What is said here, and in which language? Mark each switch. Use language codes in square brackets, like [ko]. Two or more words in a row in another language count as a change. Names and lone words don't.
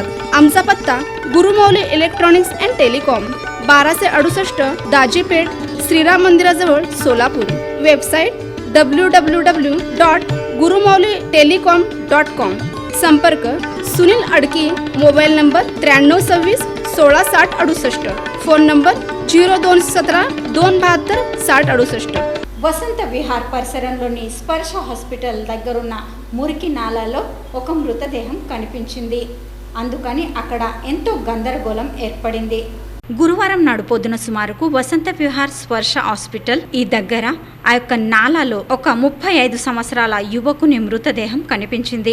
[mr] आमचा पत्ता गुरुमाऊली इलेक्ट्रॉनिक्स अँड टेलिकॉम, 1268 दाजीपेठ, श्रीराम मंदिराजवळ, सोलापूर. वेबसाईट www.gurumaulitelecom.com. संपर्क सुनील अडकी, मोबाईल नंबर 9326 1660 68, फोन नंबर 0217 272 60 68. [te] వసంత విహార్ పరిసరంలోని స్పర్శ హాస్పిటల్ దగ్గరున్న మురికి నాలాలో ఒక మృతదేహం కనిపించింది. అందుకని అక్కడ ఎంతో గందరగోళం ఏర్పడింది. గురువారం నాడు పొద్దున సుమారుకు వసంత విహార్ స్పర్శ హాస్పిటల్ ఈ దగ్గర ఆ యొక్క నాలాలో ఒక 35 సంవత్సరాల యువకుని మృతదేహం కనిపించింది.